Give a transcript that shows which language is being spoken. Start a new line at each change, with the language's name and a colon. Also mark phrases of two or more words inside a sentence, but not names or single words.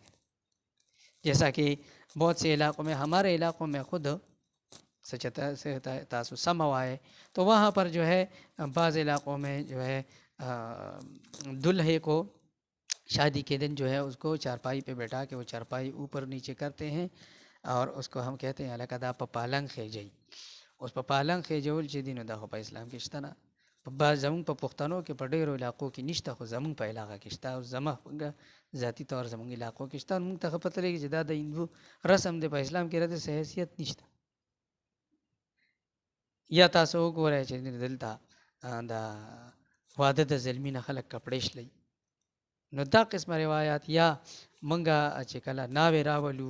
Urdu: جیسا کہ بہت سے علاقوں میں، ہمارے علاقوں میں خود تاسو سم ہوا ہے، تو وہاں پر جو ہے بعض علاقوں میں جو ہے دلہے کو شادی کے دن جو ہے اس کو چارپائی پہ بیٹھا کے وہ چارپائی اوپر نیچے کرتے ہیں، اور اس کو ہم کہتے ہیں
Pashto: الکدا پپالنگ خیجئی. اس پپالنگ خیجول چې دینو دا خو په اسلام کې شته نه، په زمونږ په پښتنو کې په ډېرو علاقو کې نشته، خو زمونږ په علاقه کې شته، او زمونږ ذاتی طور زمونږ علاقو کې شته. موږ ته پته لګي چې دا د هندو رسم دی، په اسلام کې رد حیثیت نشته. یا تاسو وګورئ چې دلته دا واده د زلمی نه خلک کپړې شلي، نو دا قسمه روایات یا منګه چې کله ناوې راولو